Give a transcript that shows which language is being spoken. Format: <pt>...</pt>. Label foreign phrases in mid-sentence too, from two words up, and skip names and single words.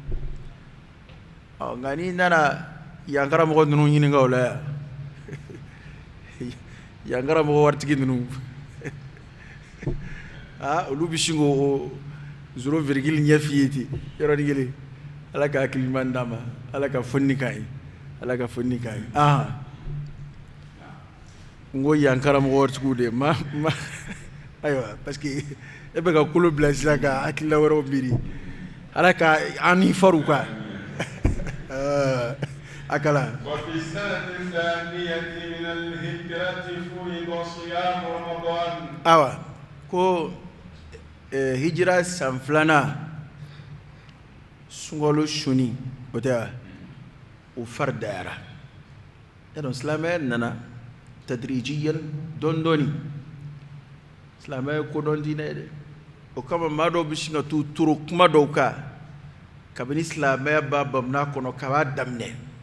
<bm>nka n'i nana yan karamɔgɔ ninnu ɲininka o la yan yan karamɔgɔ waritigi ninnu olu bɛ sin k'o 0 virgule ɲɛ f'i ye ten yɔrɔnin kelen ala ka hakili ɲuman d'a ma ala ka fɔnni k'a ye ala ka fɔnni k'a ye n ko yan karamɔgɔ waritigiw de ma ayiwa parce que e bɛ ka kolo bila sisan ka hakilila wɛrɛw miiri ala ka an ni faru quoi akala</bm> <ar>وفي السنة الثانية من الهجرة فرض صيام رمضان</ar> <bm>awa ko hijira san 2 sunkalo suni o tɛ wa o faridayara yadɔn silamɛya nana tadrijiyan dɔɔni-dɔɔni silamɛya ye kodɔn diinɛ ye dɛ o kama maa dɔw bɛ sin ka t'u toro kuma dɔw kan kabini silamɛya b'a bamana kɔnɔ kab'a daminɛ</bm>